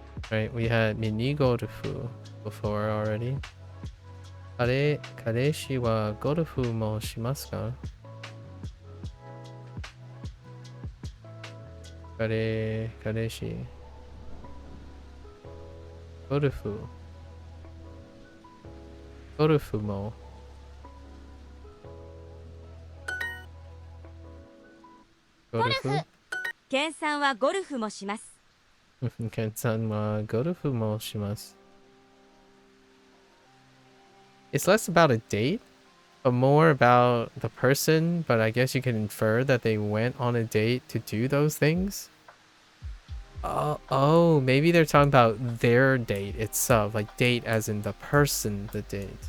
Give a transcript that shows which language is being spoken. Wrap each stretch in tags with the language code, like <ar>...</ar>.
<en>Right, we had ミニゴルフ before already.</en> <ja>彼氏はゴルフもしますか？彼氏。ゴルフも。ゴルフケンさんはゴルフもします。ケンさんはゴルフもします。</ja> <en>It's less about a date, but more about the person, but I guess you can infer that they went on a date to do those things. Oh, maybe they're talking about their date itself, like date as in the person, the date.</en>